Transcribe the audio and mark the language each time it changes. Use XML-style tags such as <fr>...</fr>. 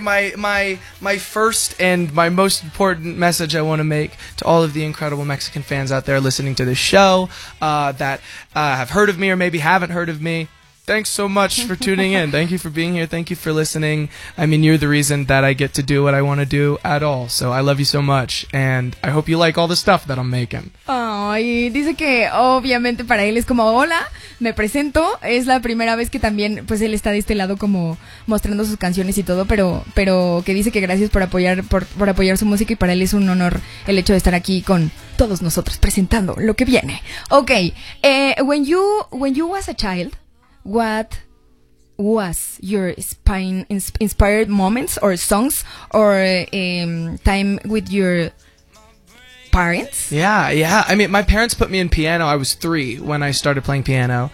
<en>My first and my most important message I want to make to all of the incredible Mexican fans out there listening to this show that have heard of me or maybe haven't heard of me. Thanks so much for tuning in. Thank you for being here. Thank you for listening. I mean, you're the reason that I get to do what I want to do at all. So I love you so much. And I hope you like all the stuff that I'm making.</en> <es>Ay, dice que obviamente para él es como, hola, me presento. Es la primera vez que también, pues, él está de este lado como mostrando sus canciones y todo. Pero que dice que gracias por apoyar su música. Y para él es un honor el hecho de estar aquí con todos nosotros presentando lo que viene.</es> <en>Okay, when you was a child, what was your inspired moments or songs or time with your parents? Yeah. I mean, my parents put me in piano. I was 3 when I started playing piano.</en>